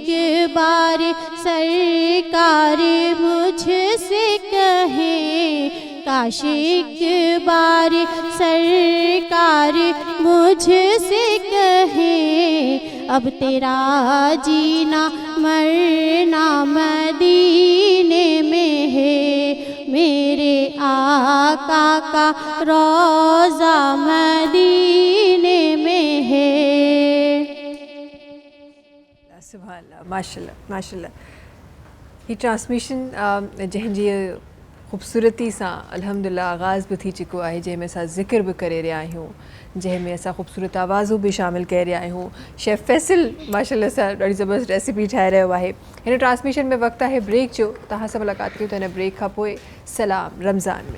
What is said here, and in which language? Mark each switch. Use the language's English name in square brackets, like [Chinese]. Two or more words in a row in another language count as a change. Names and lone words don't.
[Urdu] بار سرکار مجھ سے کہیں، کاش ایک بار سرکار مجھ سے کہیں، اب تیرا جینا مرنا مدینے میں ہے، میرے آقا کا روضہ مدینے میں ہے۔ سبحان اللہ، ماشاء اللہ ماشاء اللہ، یہ ٹرانسمیشن [Sindhi] जंहिं जी ख़ूबसूरती सां अल्हम्दुलिल्लाह आगाज़ भी थी चुको आहे, जंहिंमें असां ज़िक्र भी करे रहिया आहियूं, जंहिंमें असां ख़ूबसूरत आवाज़ूं भी शामिल करे रहिया आहियूं। शेफ़ फैसल माशाअल्लाह सां ॾाढी ज़बरदस्त रेसिपी ठाहे रहियो आहे। हिन ट्रांसमिशन में वक़्तु आहे ब्रेक जो, तव्हां सां मुलाक़ात कयूं था हिन ब्रेक खां पोइ सलाम रमज़ान में।